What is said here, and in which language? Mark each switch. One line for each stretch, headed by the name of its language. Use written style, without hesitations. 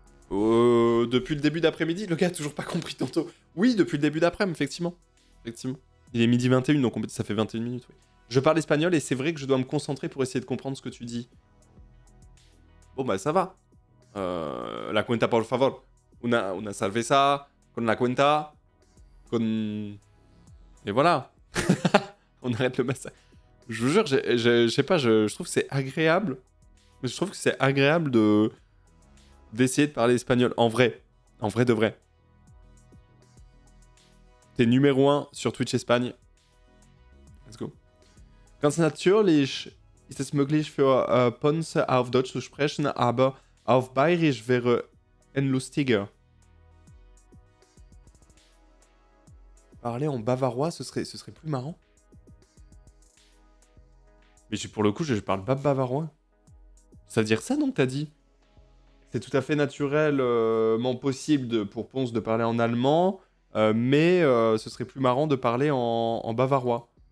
French: Depuis le début d'après-midi? Le gars a toujours pas compris tantôt. Oui, depuis le début d'après-midi, effectivement. Il est midi 21, donc ça fait 21 minutes, oui. Je parle espagnol et c'est vrai que je dois me concentrer pour essayer de comprendre ce que tu dis. Bon, bah ça va.
Spanish: La cuenta, por favor. Una cerveza, con la cuenta, con...
French: Et voilà. On arrête le massacre. Je vous jure, je sais pas, je trouve que c'est agréable. Je trouve que c'est agréable d'essayer de parler espagnol. En vrai de vrai. T'es numéro 1 sur Twitch Espagne.
English: Let's go.
German: Ganz natürlich ist es möglich für Ponce auf Deutsch zu sprechen, aber auf Bayerisch wäre ein lustiger.
French: Parler en bavarois, ce serait plus marrant. Mais pour le coup, je parle pas bavarois. Ça veut dire ça, donc, t'as dit? C'est tout à fait naturellement possible pour Ponce de parler en allemand, mais ce serait plus marrant de parler en bavarois.